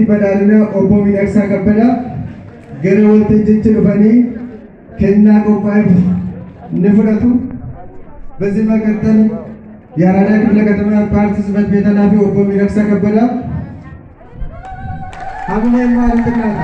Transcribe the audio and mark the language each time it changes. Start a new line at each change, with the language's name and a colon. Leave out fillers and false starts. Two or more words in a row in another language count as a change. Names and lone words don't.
Oromo: badhaadhina obbo Miidhagsaa Kabbadaa gara waltajjiitti dhufanii kennaa qophaa'eef ni fudhatu።
Amharic: በዚህ መቀጠል የአራዳ ክፍለ ከተማ ፓርቲ ጽሕፈት ቤት ኃላፊ ኦቦ ሚደቅሳ ከበዳ አምሌ ማለትና